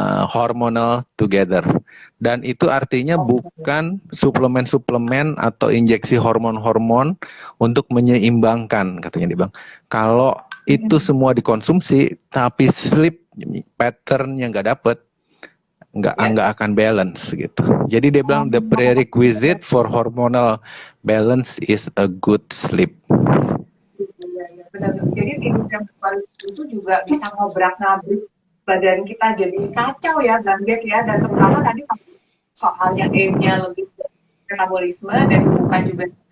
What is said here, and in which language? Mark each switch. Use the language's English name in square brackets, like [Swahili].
[English] hormonal together. [Indonesian] Dan itu artinya bukan suplemen-suplemen atau injeksi hormon-hormon untuk menyeimbangkan, katanya dia bilang. Kalau itu semua dikonsumsi, tapi sleep pattern yang nggak dapet, nggak akan balance gitu. Jadi dia bilang [English] the prerequisite for hormonal balance is a good sleep. [Indonesian] Benar. Jadi tidur yang berkualitas itu juga bisa ngobrak-ngabrik badan kita jadi kacau ya, Bang Jack ya, dan terutama tadi soalnya aim-nya lebih metabolisme dan bukan juga